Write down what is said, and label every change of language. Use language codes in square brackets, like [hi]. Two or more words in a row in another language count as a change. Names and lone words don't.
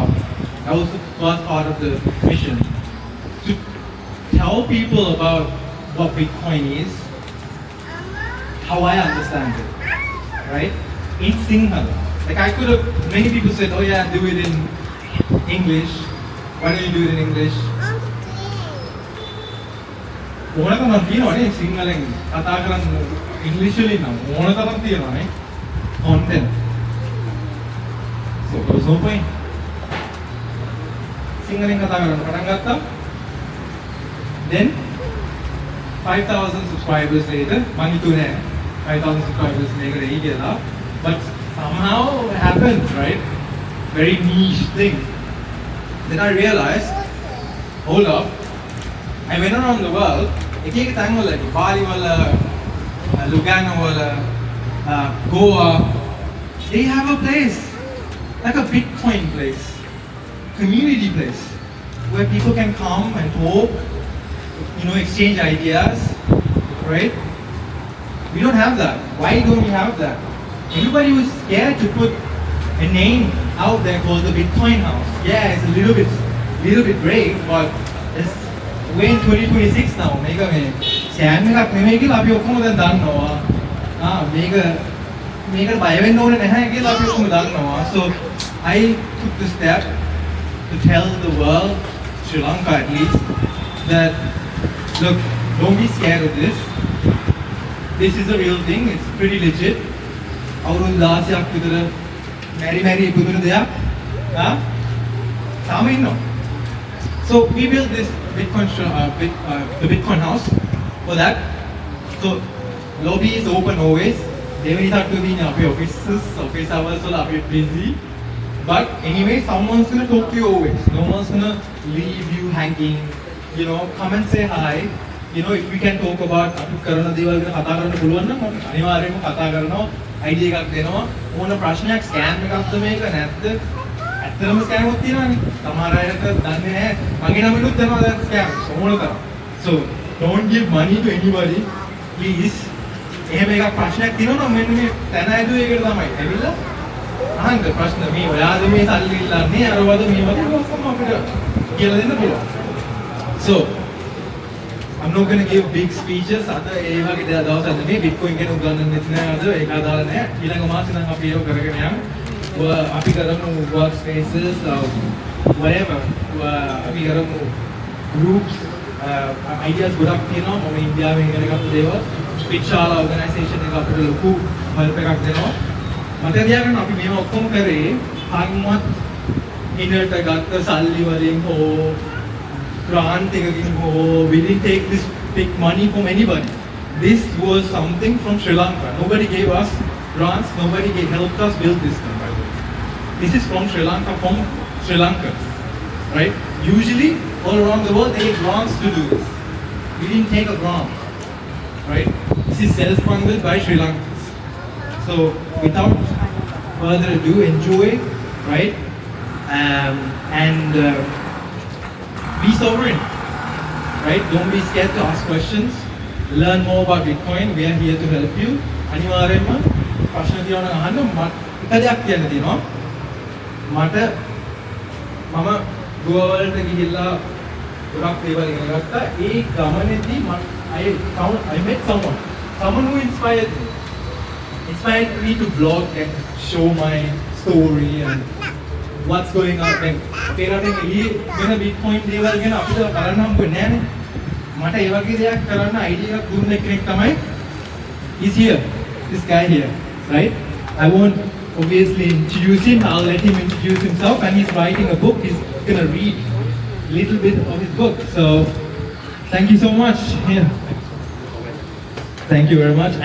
[en] That was the first part of the mission. To tell people about what Bitcoin is, how I understand it, right? In Sinhala. Like I could have, many people said, oh yeah, do it in English. Why don't you do it in English? [si] ඕනතරම් තියෙනවනේ සිංහලෙන් කතා කරන්න ඉංග්‍රීසි වලින් නම් ඕනතරම් තියෙනවනේ content. [en] So there's no point. [si] සිංහලෙන් කතා කරන්න පටන් ගත්තා. [en] Then 5,000 subscribers later, [si] මං හිතුවේ නෑ 5,000 subscribers මේකට එයි කියලා. [en] But somehow it happened, right? Very niche thing. Then I realized, hold up, I went around the world. [si] එක එක තැන්වල බාලි වල ලුගානෝ වල [en] Goa, they have a place like a Bitcoin place, community place where people can come and talk, exchange ideas, right? We don't have that. Why don't we have that? Everybody was scared to put a name out there called the Bitcoin House. Yeah, it's a little bit brave, but it's we're in 2026 now. [si] මේක මේ ස්කෑම් එකක් නෙමෙයි කියලා අපි ඔක්කොම දැන් දන්නවා. මේකට බය වෙන්න ඕනේ නැහැ කියලා අපි ඔක්කොම දන්නවා. [en] So I took the step to tell the world, Sri Lanka at least, that look, don't be scared of this. This is a real thing. It's pretty legit. [si] අවුරුදු 16ක් විතර මැරි ඉපදුණු දෙයක්. තාම ඉන්නවා. [en] So we built this the Bitcoin house for that. So lobby is open always. Devi thought to be in our office hours, so a bit busy. But anyway, someone's gonna talk to you always. No one's gonna leave you hanging. Come and say hi. If we can talk about [si] අපි කරන දේවල් ගැන කතා කරන්න පුළුවන් නම් අපි අනිවාර්යයෙන්ම කතා කරනවා. idea එකක් දෙනවා. ඕන ප්‍රශ්නයක් ස්කෑම් එකක්ද මේක නැත්ද? ඇත්තටම ස්කෑම් එකක් තියෙනවානේ. සමහර අයට දන්නේ නැහැ. මගේ නමිනුත් දෙනවා දැන් ස්කෑම්. ඕන තරම්. [en] So don't give money to anybody. Please. [si] එහෙම එකක් ප්‍රශ්නයක් තියෙනවා නම් මෙන්න මේ තැන ඇදුවේ ඒකට තමයි. ඇවිල්ලා අහන්න ප්‍රශ්න මේ ඔයාද මේ සල්ලි ඉල්ලන්නේ අරවද මේ වගේ ඔක්කොම අපිට කියලා දෙන්න පුළුවන්. [en] So I'm not going to give big speeches. [si] අද ඒ වගේ දවසක් නෙමෙයි Bitcoin ගැන උගන්වන්නෙත් නෑ අද ඒක අදාළ නෑ. ඊළඟ මාසෙ නම් අපි ඒක කරගෙන යමු. අපි කරමු [en] work spaces whatever. [si] අපි කරමු [en] groups ideas [si] ගොඩක් තියෙනවා. මම ඉන්දියාවෙන් ඉගෙන ගත්ත දේවල්. පිට්ශාලා organization එක අපිට ලොකු help එකක් දෙනවා. මතක තියාගන්න අපි මේව ඔක්කොම කරේ කම්මත් ඉන්නට ගත්ත සල්ලි වලින් හෝ grant එකකින් හෝ [en] we didn't take this big money from anybody. This was something from Sri Lanka. Nobody gave us grants, nobody helped us build this thing, by the way. This is from Sri Lanka, from Sri Lankans, right? Usually, all around the world, they get grants to do this. We didn't take a grant, right? This is self-funded by Sri Lankans. So, without further ado, enjoy, right? And be sovereign, right? Don't be scared to ask questions. Learn more about Bitcoin. We are here to help you. [si] අනිවාර්යයෙන්ම ප්‍රශ්න තියෙනවා නම් අහන්න. එක දෙයක් කියන්න තියෙනවා. මම ගෝවා වලට ගිහිල්ලා ගොඩක් දේවල් ඉගෙන ගත්තා. ඒ ගමනේදී [en] I met someone who inspired me to vlog and show my story and what's going on. [si] දැන් අපේ රටේ එළියේ වෙන Bitcoin දේවල් ගැන අපිට බලන්න හම්බුනේ නෑනේ. මට ඒ වගේ දෙයක් කරන්න idea එකක් දුන්න කෙනෙක් තමයි [en] he's here, this guy here, right? I won't obviously introduce him. I'll let him introduce himself, and he's writing a book. He's gonna read a little bit of his book. So thank you so much. Yeah. Thank you very much.